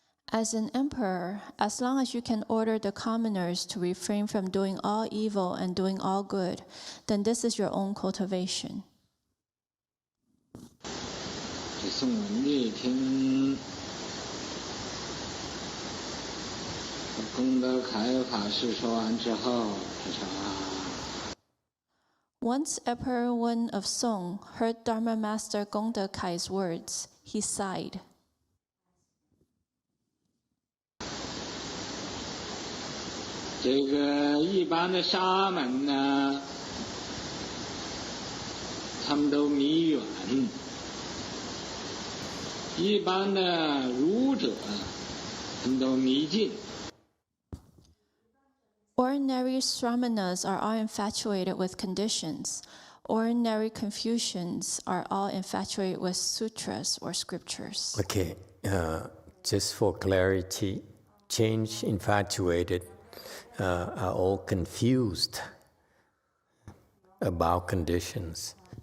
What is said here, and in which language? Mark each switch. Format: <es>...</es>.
<en>As an emperor, as long as you can order the commoners to refrain from doing all evil and doing all good, then this is your own cultivation.</en> <zh>这宋文帝听功德凯法师说完之后，他说</zh> <en>Once Emperor Wen of Song heard Dharma Master Gongda Kai's words, he sighed.</en> <zh>这个一般的沙门呢，他们都迷远；一般的儒者，他们都迷近。</zh> <en>Ordinary Sramanas are all infatuated with conditions. Ordinary Confucians are all infatuated with sutras or scriptures. Okay, just for clarity, change infatuated are all confused about conditions.</en>